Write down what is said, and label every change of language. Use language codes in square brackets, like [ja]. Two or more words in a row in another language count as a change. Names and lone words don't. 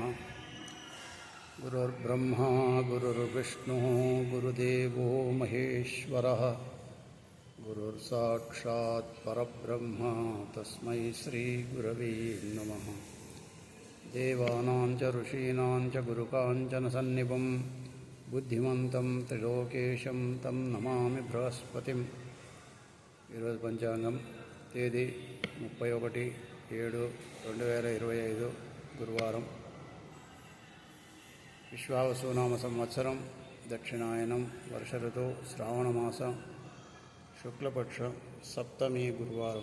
[sa] गुरुर्ब्रह्मा गुरुर्विष्णुः गुरुदेवो महेश्वरः गुरुर्साक्षात् परब्रह्म तस्मै श्रीगुरवे नमः। देवानां च ऋषीणां च गुरुकाञ्चनसन्निभं बुद्धिमन्तं त्रिलोकेशं तं नमामि बृहस्पतिं। [te] ఈరోజు పంచాంగం తేదీ 31/7/2025 గురువారం. విశ్వావసునామ సంవత్సరం, దక్షిణాయనం, వర్ష ఋతువు, శ్రావణమాసం, శుక్లపక్ష సప్తమి గురువారం.